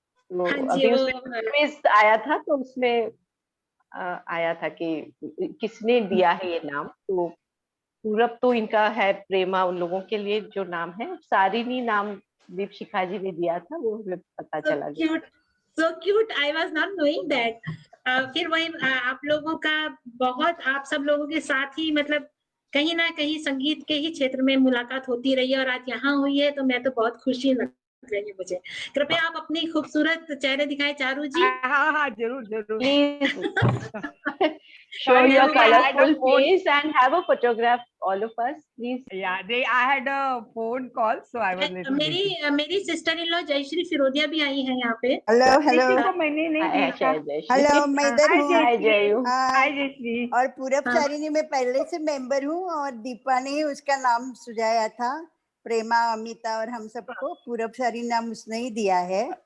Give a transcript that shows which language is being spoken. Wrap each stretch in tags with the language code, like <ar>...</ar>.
<hi>तो हाँ जी, अभी वो उसमें क्विज आया था, तो उसमें आया था कि किसने दिया है ये नाम। तो पूरब तो इनका है, प्रेमा उन लोगों के लिए जो नाम है, सारिणी नाम दीपशिखा जी ने दिया था, वो हमें पता चला।</hi> <en>so cute, I was not knowing that.</en> <hi>फिर वही आप लोगों का बहुत, आप सब लोगों के साथ ही मतलब कहीं ना कहीं संगीत के ही क्षेत्र में मुलाकात होती रही है, और आज यहाँ हुई है, तो मैं तो बहुत खुशी लग रही है मुझे। कृपया आप अपनी खूबसूरत चेहरे दिखाएं चारू जी। हाँ हाँ जरूर जरूर।</hi> <en>Please show your colorful face and have a photograph, all of us, please. Yeah, I had a phone call, so I was little busy.</en> <hi>मेरी sister in law Jayashree Firodia भी आई है यहाँ पे। Hello hello. को मैंने नहीं देखा। हेलो, मैं इधर हूँ। हाय जयू। हाय जयश्री। और पूरब सारिणी में पहले से मेंबर हूँ, और दीपा ने उसका नाम सुझाया था, प्रेमा, अमिता और हम सबको पूरब सारिणी नाम उसने ही दिया है।</hi>